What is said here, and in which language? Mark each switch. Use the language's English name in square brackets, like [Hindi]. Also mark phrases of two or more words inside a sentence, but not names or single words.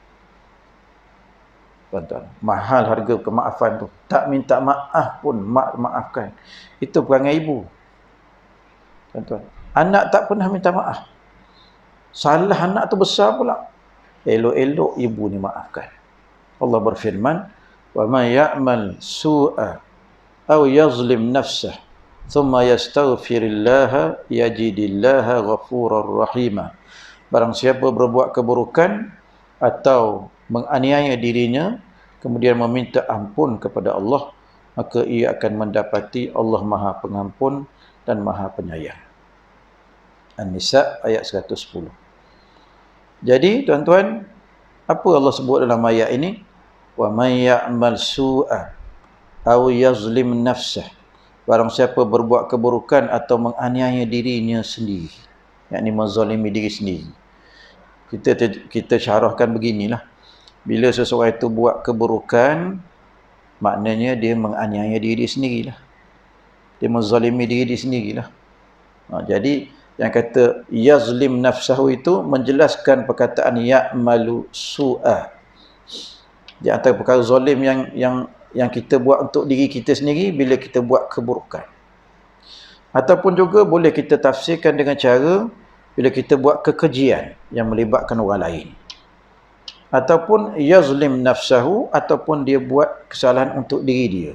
[Malay] Tuan-tuan, mahal harga kemaafan tu. Tak minta maaf pun mak maafkan. Itu perangai ibu. Tuan-tuan, anak tak pernah minta maaf. Salah anak tu besar pula. Elok-elok ibu ni maafkan. Allah berfirman, [Arabic] "ومن يعمل سوءا أو يظلم نفسه ثم يستغفر الله يجد الله غفورا رحيما." [Malay] Barang siapa berbuat keburukan atau menganiaya dirinya, kemudian meminta ampun kepada Allah, maka ia akan mendapati Allah Maha Pengampun dan Maha Penyayang. An-Nisa ayat 110. Jadi tuan-tuan, apa Allah sebut dalam ayat ini? [Arabic] ومن يعمل سوءا أو يظلم نفسه. [Malay] Barang siapa berbuat keburukan atau menganiaya dirinya sendiri, yakni menzalimi diri sendiri. Kita syarahkan beginilah. Bila seseorang itu buat keburukan, maknanya dia menganiaya diri sendirilah. Dia menzalimi diri sendirilah. Jadi yang kata [Arabic] يظلم نفسه [Malay] itu menjelaskan perkataan [Arabic] يعمل سوءا. [Malay] Di antara perkara zalim yang kita buat untuk diri kita sendiri bila kita buat keburukan. Ataupun juga boleh kita tafsirkan dengan cara bila kita buat kekejian yang melibatkan orang lain. Ataupun [Arabic] يظلم نفسه, [Malay] ataupun dia buat kesalahan untuk diri dia.